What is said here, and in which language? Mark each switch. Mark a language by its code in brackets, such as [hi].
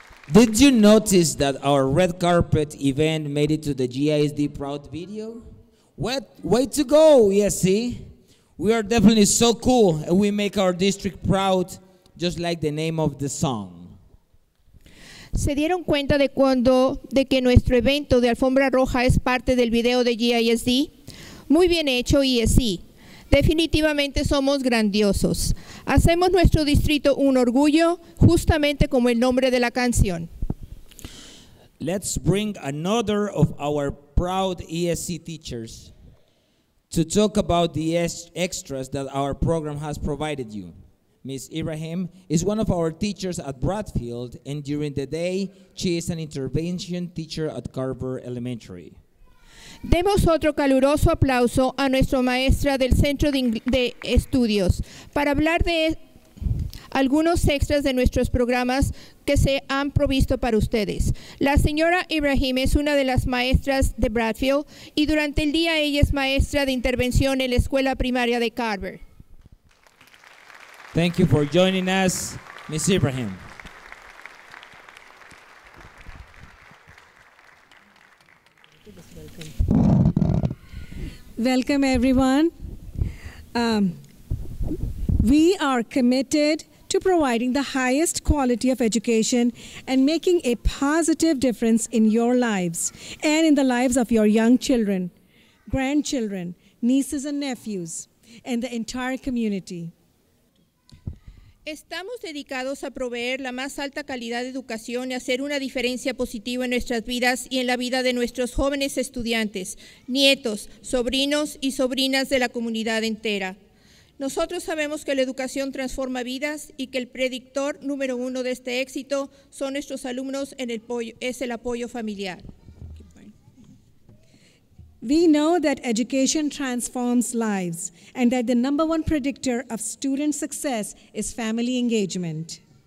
[en] Did you notice that our red carpet event made it to the GISD Proud video? Way to go, ESC. We are definitely so cool, and we make our district proud, just like the name of the song. [es] ¿Se dieron cuenta de que nuestro evento de alfombra roja es parte del video de GISD? Muy bien hecho, ESC. Definitivamente somos grandiosos. Hacemos nuestro distrito un orgullo, justamente como el nombre de la canción. [en] Let's bring another of our proud ESC teachers to talk about the extras that our program has provided you. Ms. Ibrahim is one of our teachers at Bradfield, and during the day, she is an intervention teacher at Carver Elementary. [es] Demos otro caluroso aplauso a nuestra maestra del Centro de Estudios para hablar de algunos extras de nuestros programas que se han provisto para ustedes. La señora Ibrahim es una de las maestras de Bradfield y durante el día ella es maestra de intervención en la escuela primaria de Carver. [en] Thank you for joining us, Ms. Ibrahim. Welcome, everyone. We are committed to providing the highest quality of education and making a positive difference in your lives and in the lives of your young children, grandchildren, nieces and nephews, and the entire community. [es] Estamos dedicados a proveer la más alta calidad de educación y hacer una diferencia positiva en nuestras vidas y en la vida de nuestros jóvenes estudiantes, nietos, sobrinos y sobrinas de la comunidad entera. Nosotros sabemos que la educación transforma vidas y que el predictor número uno de este éxito son nuestros alumnos es el apoyo familiar. [en] We know that education transforms lives and that the number one predictor of student success is family engagement.